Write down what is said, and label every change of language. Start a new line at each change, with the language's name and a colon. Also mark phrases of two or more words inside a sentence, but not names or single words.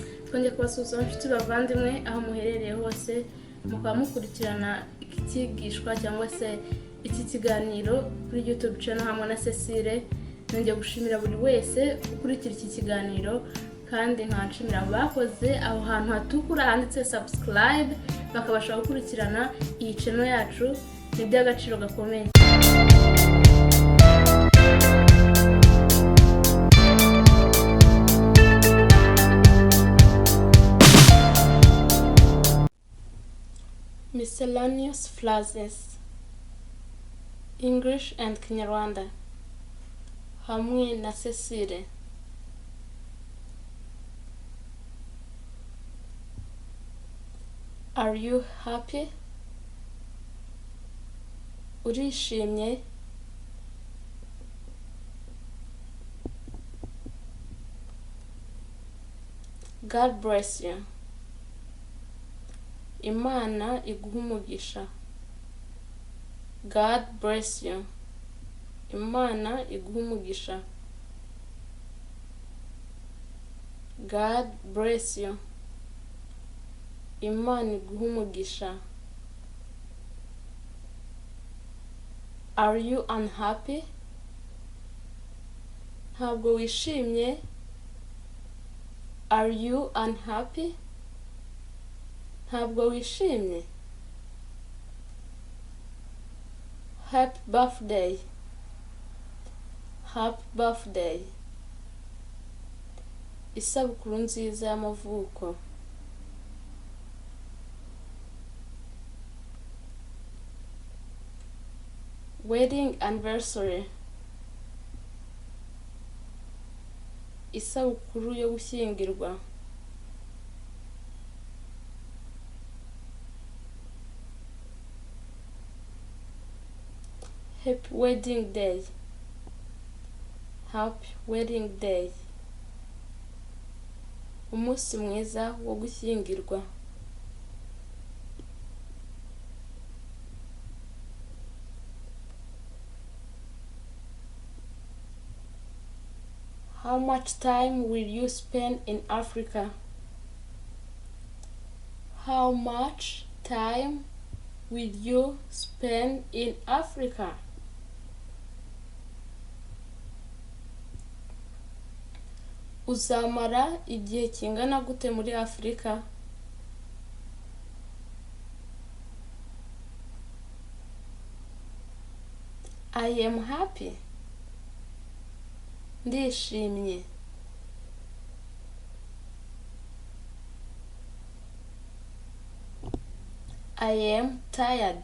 Kinyarwanda: twongeye kubasuhuza inshuti bavandimwe aho muherereye hose mukaba mukurikirana iki kigishwa cyangwa se iki kiganiro kuri youtubechannel Hamwe na Cecile. Nongeye gushimira buri wese ukurikira iki kiganiro kandi nkanshimira abakoze aho hantu hatukura handitse subscribe bakabasha gukurikirana iyi channel yacu. Ni by'agaciro gakomeye.
English: Miscellaneous phrases. English and Kinyarwanda. Hamwe na Cecile. Are you happy?
Kinyarwanda: Urishimye?
English: God bless you.
Kinyarwanda: Imana iguhe umugisha.
English: God bless you.
Kinyarwanda: Imana iguhe umugisha.
English: God bless you.
Kinyarwanda: Imana iguhe umugisha.
English: Are you unhappy?
Kinyarwanda: Ntabwo wishimye?
English: Are you unhappy?
Kinyarwanda: Ntabwo wishimye?
English: Happy birthday. Happy birthday.
Kinyarwanda: Isabukuru nziza y'amavuko.
English: Wedding anniversary.
Kinyarwanda: Isabukuru yo gushyingirwa.
English: Happy wedding day. Happy wedding day.
Kinyarwanda: Umunsi mwiza wo gushyingirwa.
English: How much time will you spend in Africa? How much time will you spend in Africa?
Kinyarwanda: Uzamara igihe kingana gute muri Afrika?
English: I am happy. Ndishimiye. I am tired.